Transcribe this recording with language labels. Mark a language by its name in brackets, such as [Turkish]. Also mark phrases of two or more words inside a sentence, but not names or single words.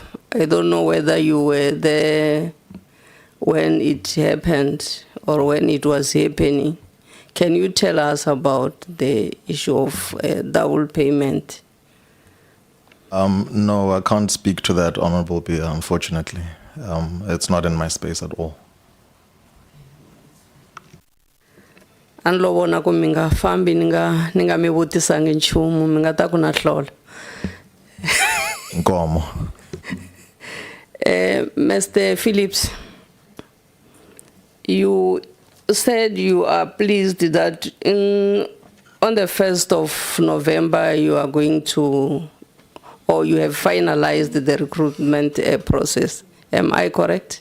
[English] I don't know whether you were there when it happened or when it was happening. Can you tell us about the issue of double payment? No, I can't speak to that, Honorable Peter, unfortunately. It's not in my space at all. [Tsonga] Anlovona ku mi nga fambi ni nga mi vutisanga nchumu mi nga ta ku na hlola. Nkomo. [English] Mr. Phillips, you said you are pleased that on the 1st of November you are going to, or you have finalized the recruitment process. Am I correct?